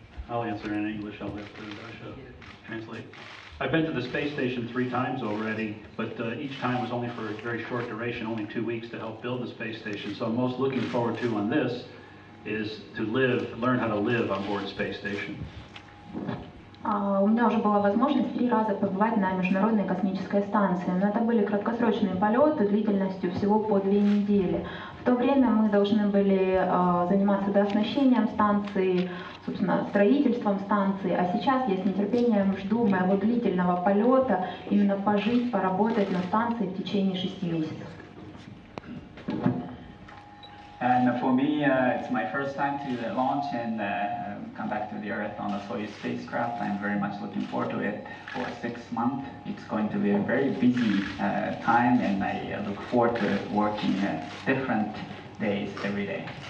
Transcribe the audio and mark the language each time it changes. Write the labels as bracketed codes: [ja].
[en] I'll answer in English. I'll let Russia translate. I've been to the space station 3 times already, but each time was only for a very short duration, only 2 weeks to help build the space station. So I'm most looking forward to on this is to learn how to live on board space station. [ru] У меня уже была возможность 3 раза побывать на Международной космической станции, но это были краткосрочные полеты длительностью всего по 2 недели. В то время мы должны были заниматься дооснащением станции, собственно, строительством станции, а сейчас я с нетерпением жду моего длительного полета, именно пожить, поработать на станции в течение 6 месяцев. [en] And for me, it's my first time to launch and come back to the Earth on a Soyuz spacecraft. I'm very much looking forward to it for 6 months. It's going to be a very busy time, and I look forward to working different days every day.